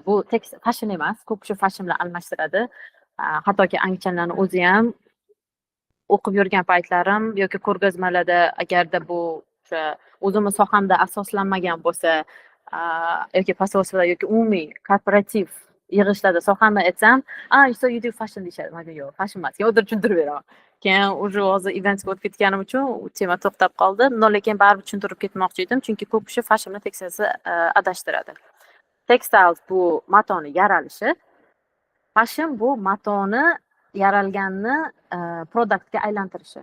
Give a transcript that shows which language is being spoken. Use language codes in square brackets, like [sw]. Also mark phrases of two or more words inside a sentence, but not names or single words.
[uz] Bu fashion emas, ko'p kishi fashion bilan almashtiradi. Hattoki angchanlarni o'zi ham o'qib yurgan paytlarim yoki ko'rgazmalarda agarda bu o'sha o'zimni sohamda asoslanmagan bo'lsa, yoki pososlar yoki umumiy korporativ yig'ishlarda sohamni aytsam, [en] so you do fashion deyishadi. [uz] Menga yo'q, fashion emas. Yo'q, tushuntirib beraman. Keyin уже hozir eventga o'tib ketganim uchun u tema to'xtab qoldi. Lekin baribir tushuntirib ketmoqchi edim, chunki ko'p kishi fashion bilan tekstilni adashtiradi. Textiles bu matoni yaralishi, fashion bu matoni yaralganni produktga aylantirishi.